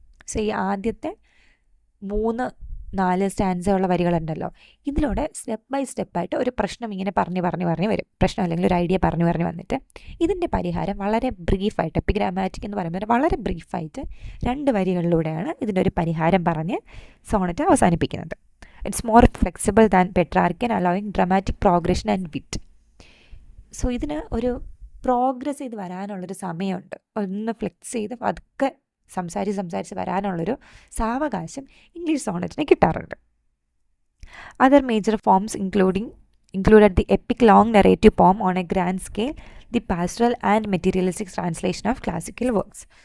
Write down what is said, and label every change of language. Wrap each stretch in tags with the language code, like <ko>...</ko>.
<ml>So ഈ ആദ്യത്തെ 3-4 സ്റ്റാൻസുള്ള വരികളുണ്ടല്ലോ, ഇതിലൂടെ സ്റ്റെപ്പ് ബൈ സ്റ്റെപ്പായിട്ട് ഒരു പ്രശ്നം ഇങ്ങനെ പറഞ്ഞു വരും. പ്രശ്നം അല്ലെങ്കിൽ ഒരു ഐഡിയ പറഞ്ഞു വന്നിട്ട് ഇതിൻ്റെ പരിഹാരം വളരെ ബ്രീഫായിട്ട്, എപ്പിഗ്രാമാറ്റിക് എന്ന് പറയുമ്പോൾ വളരെ ബ്രീഫായിട്ട് 2 വരികളിലൂടെയാണ് ഇതിൻ്റെ ഒരു പരിഹാരം പറഞ്ഞ് സോണറ്റ് അവസാനിപ്പിക്കുന്നത്.</ml> <en>It's more flexible than Petrarchan, allowing dramatic progression and wit.</en> <ml>So ഇതിന് ഒരു പ്രോഗ്രസ് ചെയ്ത് വരാനുള്ളൊരു സമയമുണ്ട്, ഒന്ന് ഫ്ലെക്സ് ചെയ്ത് അതൊക്കെ സംസാരിച്ച് വരാനുള്ളൊരു സാവകാശം ഇംഗ്ലീഷ് സോണറ്റിന് കിട്ടാറുണ്ട്.</ml> <en>Other major forms included the epic long narrative poem on a grand scale, the pastoral and materialistic translation of classical works.</en>